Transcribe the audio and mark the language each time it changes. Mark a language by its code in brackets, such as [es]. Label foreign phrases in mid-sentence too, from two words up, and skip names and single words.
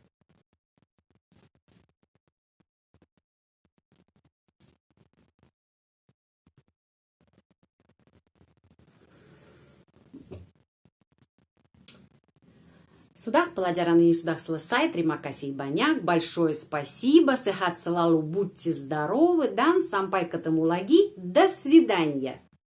[id] Sudah, pelajaran ini sudah selesai. Terima kasih banyak. [ru] Большое спасибо. [id] Sehat selalu, [ru] будьте здоровы. [id] Dan sampai ketemu lagi. [ru] До свидания.